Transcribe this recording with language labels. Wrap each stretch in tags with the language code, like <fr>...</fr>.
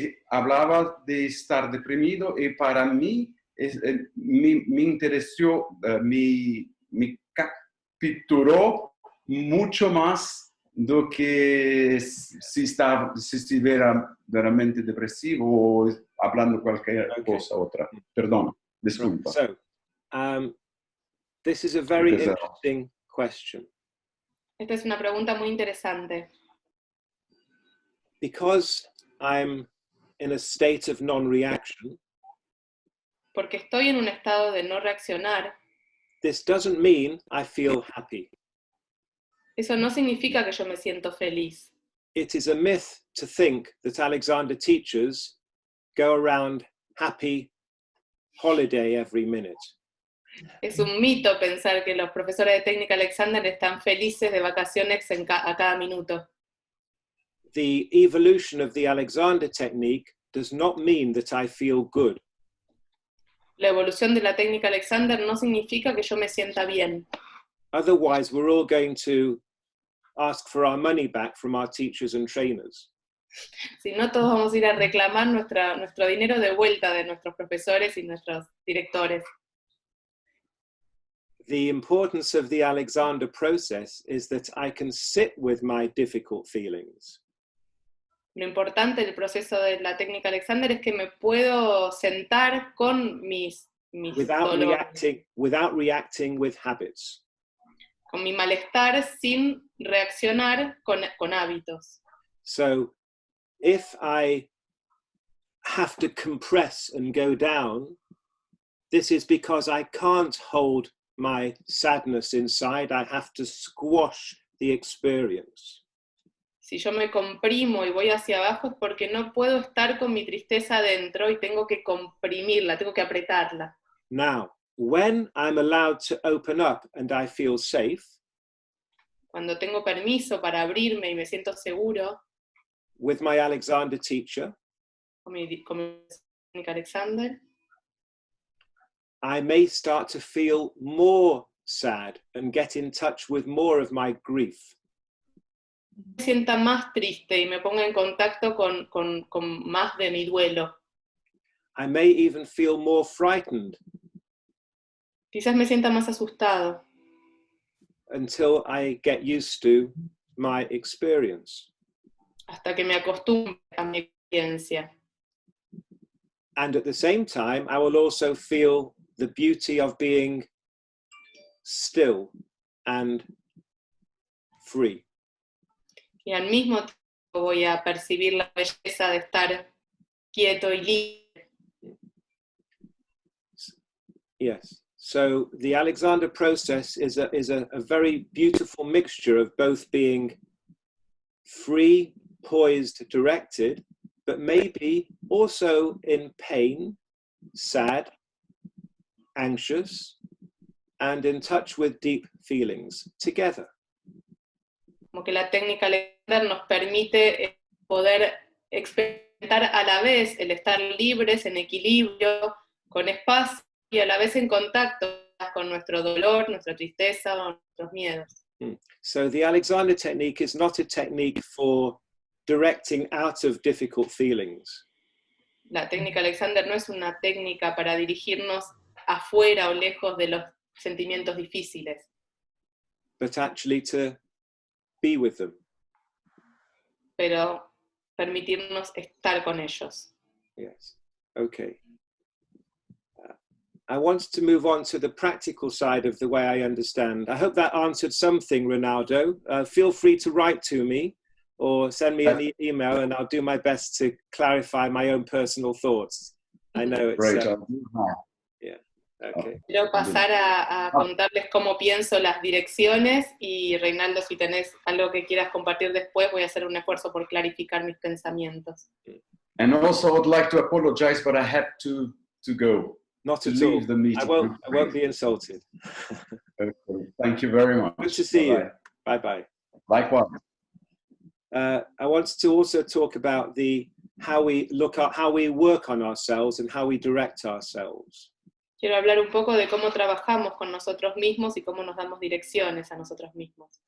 <es>Hablaba de estar deprimido y para mí me interesó, me capturó mucho más do que si estuviera veramente depresivo o hablando cualquier cosa otra. Perdón, disculpa.</es> <en>So, this is a very interesting question.</en> <es>Esta es una pregunta muy interesante.</es> <en>Because I'm in a state of non-reaction,</en> <es>porque estoy en un estado de no reaccionar,</es> <en>this doesn't mean I feel happy.</en> <es>eso no significa que yo me siento feliz.</es> <en>It is a myth to think that Alexander teachers go around happy holiday every minute.</en> <es>Es un mito pensar que los profesores de técnica Alexander están felices de vacaciones a cada minuto.</es> <en>The evolution of the Alexander technique does not mean that I feel good.</en> <es>La evolución de la técnica Alexander no significa que yo me sienta bien.</es> <en>Otherwise, we're all going to ask for our money back from our teachers and trainers.</en> <es>Si no, todos vamos a ir a reclamar nuestro dinero de vuelta de nuestros profesores y nuestros directores.</es> <en>The importance of the Alexander process is that I can sit with my difficult feelings.</en> <es>Lo importante del proceso de la técnica Alexander es que me puedo sentar con mis</es> <en>without reacting with habits.</en> <es>Con mi malestar sin reaccionar con hábitos.</es> <en>So, if I have to compress and go down, this is because I can't hold my sadness inside. I have to squash the experience.</en> <es>Si yo me comprimo y voy hacia abajo es porque no puedo estar con mi tristeza adentro y tengo que comprimirla, tengo que apretarla.</es> <en>Now, when I'm allowed to open up and I feel safe,</en> <es>cuando tengo permiso para abrirme y me siento seguro,</es> <en>with my Alexander teacher,</en> <es>con mi técnica Alexander,</es> <en>I may start to feel more sad and get in touch with more of my grief.</en> <es>Me sienta más triste y me ponga en contacto con más de mi duelo.</es> <en>I may even feel more frightened.</en> <es>Quizás me sienta más asustado.</es> <en>Until I get used to my experience.</en> <es>Hasta que me acostumbre a mi experiencia.</es> <en>And at the same time, I will also feel the beauty of being still and free.</en> <es>Y al mismo tiempo voy a percibir la belleza de estar quieto y libre.</es> <en>Yes. So the Alexander process is a very beautiful mixture of both being free, poised, directed, but maybe also in pain, sad, anxious, and in touch with deep feelings together.</en> <es>Como que la técnica Alexander nos permite poder experimentar a la vez el estar libres, en equilibrio, con espacio y a la vez en contacto con nuestro dolor, nuestra tristeza o nuestros miedos.</es> <en>So the Alexander technique is not a technique for directing out of difficult feelings.</en> <es>La técnica Alexander no es una técnica para dirigirnos afuera o lejos de los sentimientos difíciles,</es> <en>but actually to be with them.</en> <es>pero permitirnos estar con ellos.</es> <en>Yes. Okay. I want to move on to the practical side of the way I understand. I hope that answered something, Ronaldo. Feel free to write to me or send me an email and I'll do my best to clarify my own personal thoughts. I know it's... Great. yeah, okay.</en> <es>Quiero pasar a contarles cómo pienso las direcciones y Reinaldo, si tenés algo que quieras compartir después, voy a hacer un esfuerzo por clarificar mis pensamientos.</es> <en>And also I would like to apologize, but I had to go. Not at leave all. The meeting. I won't be insulted. Okay. Thank you very much. Good to see you. Bye-bye. Likewise. I wanted to also talk about how we work on ourselves and how we direct ourselves.</en> <es>Quiero hablar un poco de cómo trabajamos con nosotros mismos y cómo nos damos direcciones a nosotros mismos.</es>